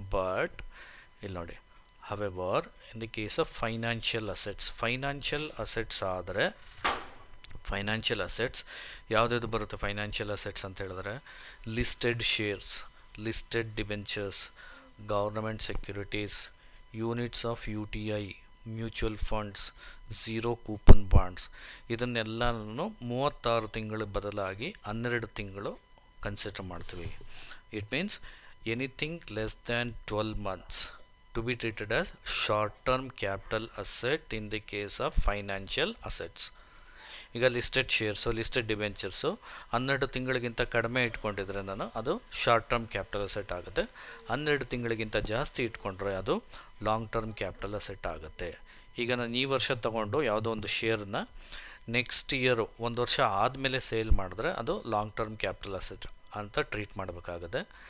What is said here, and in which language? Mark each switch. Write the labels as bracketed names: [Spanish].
[Kannada] But ಇಲ್ಲಿ ನೋಡಿ, [English] however in the case of financial assets, [Kannada] financial assets ಆದರೆ, financial assets ಯಾವುದ್ಯಾವುದು ಬರುತ್ತೆ ಫೈನಾನ್ಷಿಯಲ್ ಅಸೆಟ್ಸ್ ಅಂತ ಹೇಳಿದ್ರೆ, listed shares, listed debentures, government securities, units of UTI, mutual funds, zero coupon bonds, ಇದನ್ನೆಲ್ಲನೂ 36 ತಿಂಗಳ ಬದಲಾಗಿ 12 ತಿಂಗಳು consider ಮಾಡ್ತೀವಿ. [English] It means anything less than 12 months to be treated as short term capital asset in the case of financial assets. [Kannada] ಈಗ listed shares, listed debentures 12 ತಿಂಗಳಿಗಿಂತ ಕಡಿಮೆ ಇಟ್ಕೊಂಡಿದ್ರೆ ನಾನು ಅದು short term capital asset ಆಗುತ್ತೆ, 12 ತಿಂಗಳಿಗಿಂತ ಜಾಸ್ತಿ ಇಟ್ಕೊಂಡ್ರೆ ಅದು ಲಾಂಗ್ ಟರ್ಮ್ ಕ್ಯಾಪಿಟಲ್ ಅಸೆಟ್ ಆಗುತ್ತೆ. ಈಗ ನಾನು ಈ ವರ್ಷ ತೊಗೊಂಡು ಯಾವುದೋ ಒಂದು ಶೇರನ್ನ ನೆಕ್ಸ್ಟ್ ಇಯರು 1 ವರ್ಷ ಆದಮೇಲೆ ಸೇಲ್ ಮಾಡಿದ್ರೆ ಅದು ಲಾಂಗ್ ಟರ್ಮ್ ಕ್ಯಾಪಿಟಲ್ ಅಸೆಟ್ ಅಂತ ಟ್ರೀಟ್ ಮಾಡಬೇಕಾಗುತ್ತೆ.